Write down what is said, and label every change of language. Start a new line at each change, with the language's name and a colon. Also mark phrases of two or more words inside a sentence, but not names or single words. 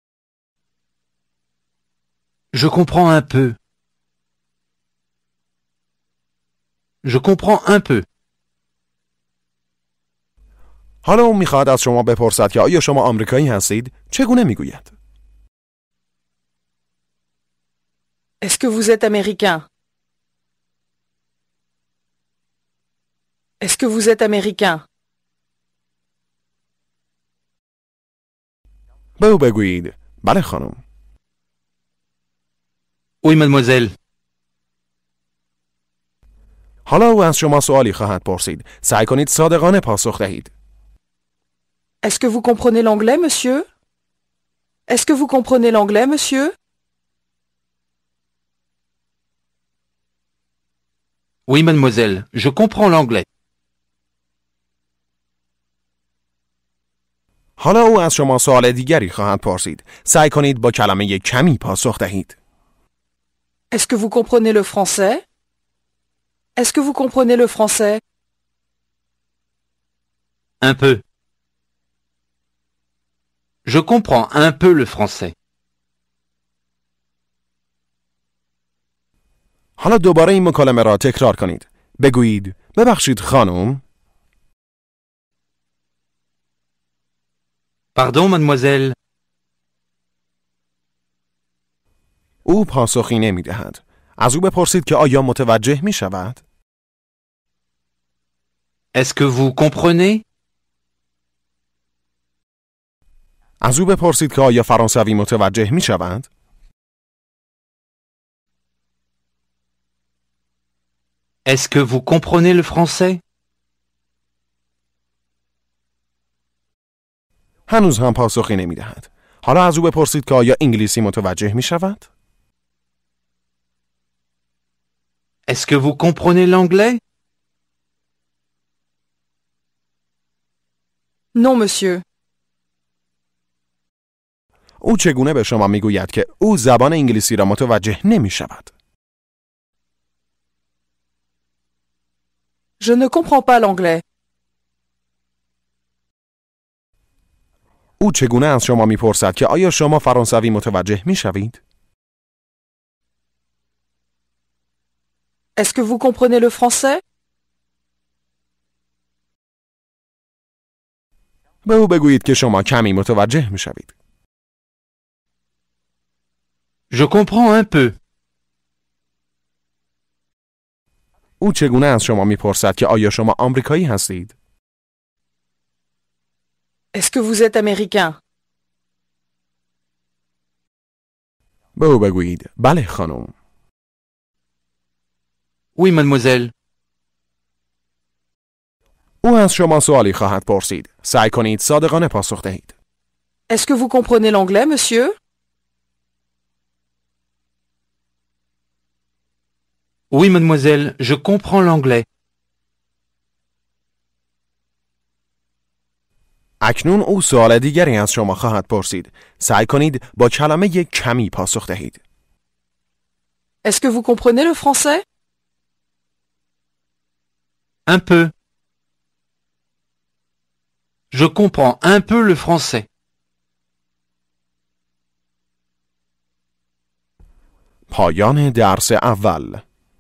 French: Je comprends un peu. Je comprends un peu.
Persian: حالا او میخواهد از شما بپرسد که آیا شما آمریکایی هستید؟ چگونه میگوید؟
French: Est-ce que vous êtes américain? Est-ce que vous êtes américain?
Persian: به او بگویید بله خانم.
French: Oui, mademoiselle.
Persian: حالا او از شما سوالی خواهد پرسید. سعی کنید صادقانه پاسخ دهید.
French: Est-ce que vous comprenez l'anglais, monsieur? Est-ce que vous comprenez l'anglais, monsieur? Oui, mademoiselle, je comprends l'anglais.
Persian: حالا او از شما سوال دیگری خواهد پرسید. سعی کنید با کلمه کمی پاسخ دهید.
French: Est-ce que vous comprenez le français? Est-ce que vous comprenez le français? Un peu. Je comprends un peu le français.
Persian: حالا دوباره این مکالمه را تکرار کنید. بگویید ببخشید خانم.
French: Pardon, mademoiselle.
Persian: او پاسخی نمی دهد. از او بپرسید که آیا متوجه می شود؟
French: Est-ce que vous comprenez?
Persian: از او بپرسید که آیا فرانسوی متوجه می شود؟
French: Est-ce que vous comprenez le français?
Persian: هنوز هم پاسخی نمی دهد. حالا از او بپرسید که آیا انگلیسی متوجه می شود؟
French: Est-ce que vous comprenez l'anglais? Non, monsieur.
Persian: او چگونه به شما می گوید که او زبان انگلیسی را متوجه نمی شود؟
French: Je ne comprends pas l'anglais.
Persian: او چگونه از شما می پرسد که آیا شما فرانسوی متوجه می شوید؟
French: Est-ce que vous comprenez le français?
Persian: به او بگویید که شما کمی متوجه می شوید.
French: Je comprends un peu.
Persian: او چگونه از شما می پرسد که آیا شما آمریکایی هستید؟
French: Est-ce que vous êtes américain?
Persian: به او بگویید بله خانم.
French: Oui, mademoiselle.
Persian: او از شما سوالی خواهد پرسید. سعی کنید صادقانه پاسخ دهید.
French: Est-ce que vous comprenez l'anglais, monsieur? Oui, mademoiselle, je comprends l'anglais.
Persian: اکنون او سوال دیگری از شما خواهد پرسید. سعی کنید با کلمه کمی پاسخ دهید.
French: Est-ce que vous comprenez le français? Un peu. Je comprends un peu le français.
Persian: پایان درس اول.